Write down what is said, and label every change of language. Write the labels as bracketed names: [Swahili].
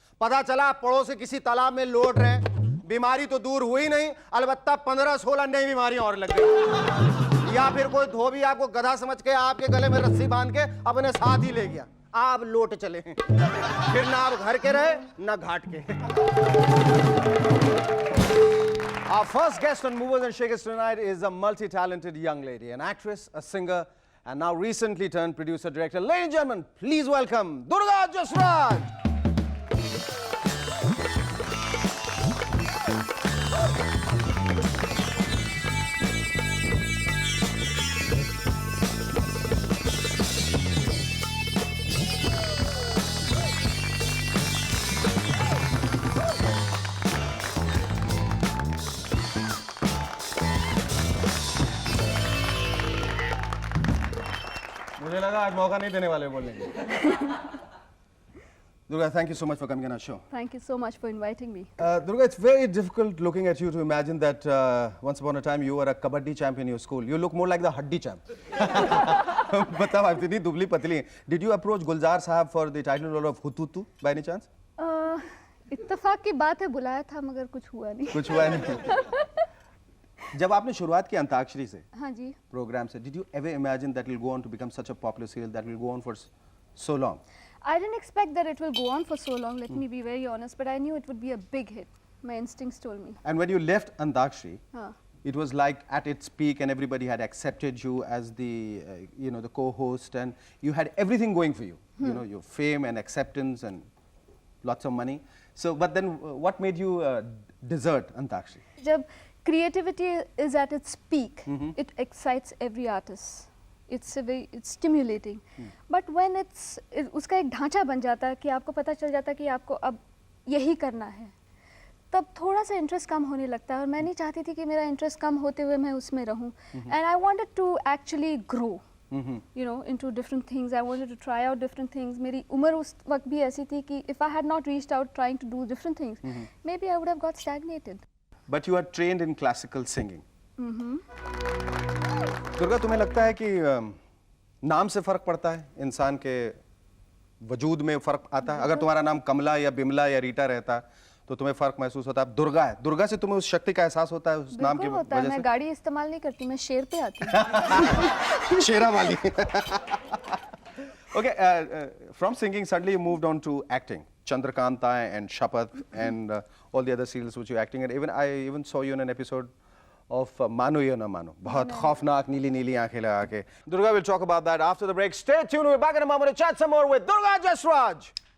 [Hindi] पता चला आप पड़ोस से किसी तालाब में लौट रहे हैं, बीमारी तो दूर हुई नहीं, अलबत्ता 15-16 नई बीमारियां और लग गई। या फिर कोई धोबी आपको गधा समझ के आपके गले में रस्सी बांध के अपने साथ ही ले गया, आप लौट चले हैं। फिर ना आप घर के रहे ना घाट के। [English] Our first guest on Movers and Shakers tonight is a multi-talented young lady, an actress, a singer, and now recently turned producer-director. Ladies and gentlemen, please welcome Durga Jasraj. [Hindi] मुझे लगा आज मौका नहीं देने वाले बोलने के। [English] Durga, thank you so much for coming on our show. Thank you so much for inviting me. Durga, it's very difficult looking at you to imagine that once upon a time you were a kabaddi champ in your school. You look more like the haddi champ. [Hindi] बताओ आप इतनी दुबली पतली। [English] Did you approach Gulzar Sahab for the title role of Hututu by any chance? [Hindi] इत्तेफाक की बात है, बुलाया था मगर कुछ हुआ नहीं। कुछ हुआ नहीं। जब आपने शुरुआत की अंताक्षरी से, हाँ जी, प्रोग्राम से, [English] did you ever imagine that it will go on to become such a popular serial that will go on for so long? I didn't expect that it will go on for so long. Let me be very honest, but I knew it would be a big hit. My instincts told me. And when you left Antakshari, [Hindi] हाँ. [English] it was like at its peak, and everybody had accepted you as the, the co-host, and you had everything going for you. You know, your fame and acceptance and lots of money. So, but then, what made you desert Antakshari? [Hindi] जब [English] creativity is at its peak, it excites every artist. It's stimulating. [Hindi] But when उसका एक ढांचा बन जाता है कि आपको पता चल जाता है कि आपको अब यही करना है, तब थोड़ा सा इंटरेस्ट कम होने लगता है। और मैं नहीं चाहती थी कि मेरा इंटरेस्ट कम होते हुए मैं उसमें रहूं. [English] And I wanted to actually grow, you know, into different things. I wanted to try out different things. [Hindi] मेरी उम्र उस वक्त भी ऐसी थी कि [English] if I had not reached out trying to do different things, maybe I would have got stagnated. But you are trained in classical singing. [Hindi] Durga, तुम्हें लगता है कि नाम से फर्क पड़ता है, इंसान के वजूद में फर्क आता है? अगर तुम्हारा नाम कमला या बिमला या रीटा रहता तो तुम्हें फर्क महसूस होता है? दुर्गा है, दुर्गा से तुम्हें उस शक्ति का एहसास होता है, उस नाम की वजह से? मैं गाड़ी इस्तेमाल नहीं करती, मैं शेर पे आती हूँ। शेरा वाली। [English] Okay, from singing suddenly you moved on to acting. Chandrakanta and Shapath and all the other serials which you're acting in. Even I even saw you in an episode of Mano Ya Na Mano. [Hindi] बहुत खौफनाक नीली नीली आंखें लगा के. [English] Durga will talk about that after the break. Stay tuned. We're back in a moment to chat some more with Durga Jasraj.